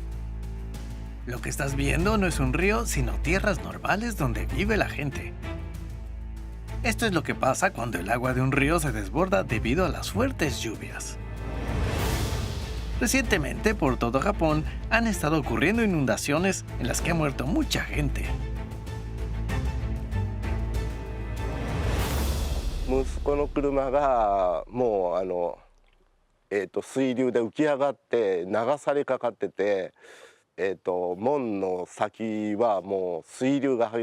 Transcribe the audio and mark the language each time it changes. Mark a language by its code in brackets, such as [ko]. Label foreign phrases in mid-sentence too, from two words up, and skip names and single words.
[es] Lo que estás viendo no es un río, sino tierras normales donde vive la gente. Esto es lo que pasa cuando el agua de un río se desborda debido a las fuertes lluvias. Recientemente, por todo Japón, han estado ocurriendo inundaciones en las que ha muerto mucha gente. [ja] 息子の車がもう水流で浮き上がって流されかかってて、門の先はもう水流が